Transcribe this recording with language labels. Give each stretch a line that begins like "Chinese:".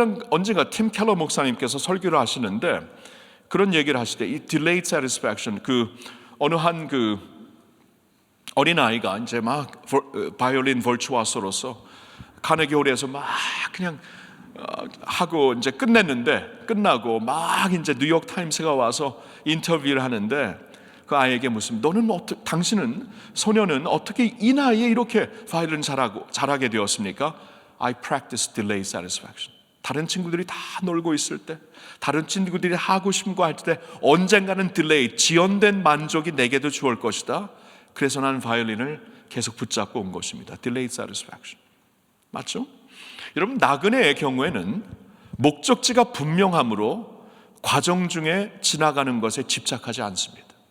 Korean: 언젠가 팀 켈러 목사님께서 설교를 하시는데 그런 얘기를 하시되 이 delayed satisfaction, 그 어느 한 그 어린 아이가 이제 막 바이올린 버추어소로서 카네기 홀에서 막 그냥 하고 이제 끝나고 막 이제 뉴욕 타임스가 와서 인터뷰를 하는데 그 아이에게 당신은 소녀는 어떻게 이 나이에 이렇게 바이올린 잘하게 되었습니까?
English: I practice delayed satisfaction.
Korean: 다른 친구들이 다 놀고 있을 때, 다른 친구들이 하고 싶은 거 할 때 언젠가는 딜레이, 지연된 만족이 내게도 주을 것이다. 그래서 나는 바이올린을 계속 붙잡고 온 것입니다. delayed satisfaction. 맞죠? 여러분, 나그네의 경우에는 목적지가 분명하므로 과정 중에 지나가는 것에 집착하지 않습니다.